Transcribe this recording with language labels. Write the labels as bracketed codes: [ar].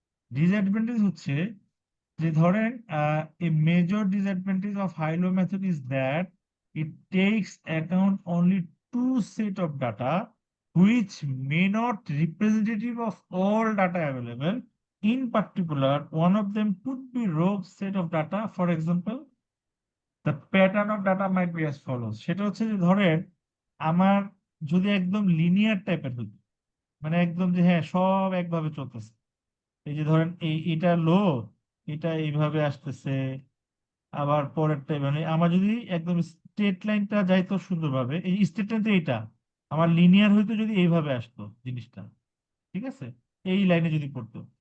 [bn] Disadvantage হচ্ছে যে ধরেন [en] A major disadvantage of high low method is that it takes account only two set of data which may not representative of all data available. In particular, one of them could be rogue set of data. For example, the pattern of data might be as follows. [bn] সেটা হচ্ছে যে ধরেন আমার যদি একদম linear টাইপের হতো, মানে একদম যে হ্যাঁ সব একভাবে চলতেছে, এই যে ধরেন এটা লো, এটা এইভাবে আসতেছে, আবার পরেরটা মানে আমার যদি একদম স্ট্রেট লাইনটা যাইতো সুন্দরভাবে, এই স্ট্রেট লাইনটা এটা আমার লিনিয়ার হইতো যদি এইভাবে আসতো জিনিসটা, ঠিক আছে, এই লাইনে যদি পড়তো।